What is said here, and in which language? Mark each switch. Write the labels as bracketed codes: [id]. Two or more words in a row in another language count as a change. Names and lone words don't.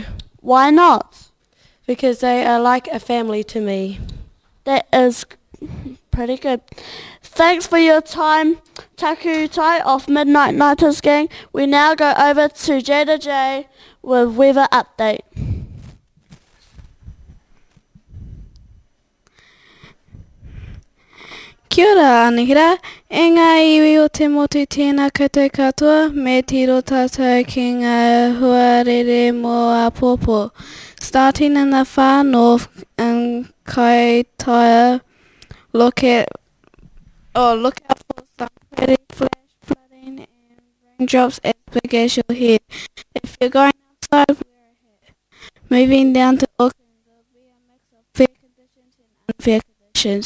[en] Why not? Because they are like a family to me. That is pretty good. Thanks for your time, Taku Tai of Midnight Knitters gang. We now go over to Jada J with weather update. [mi] Kia ora anihira, e ngā iwi o te motu tēnā koutou katoa, me tiro tātou ki ngā huarere mō a pōpō. [en] Starting in the far north in Kaitaia, look out for some pretty flash flooding and raindrops as big as your head. If you're going outside, wear a hat. Moving down to Auckland, there'll be a mix of fair conditions and unfair conditions.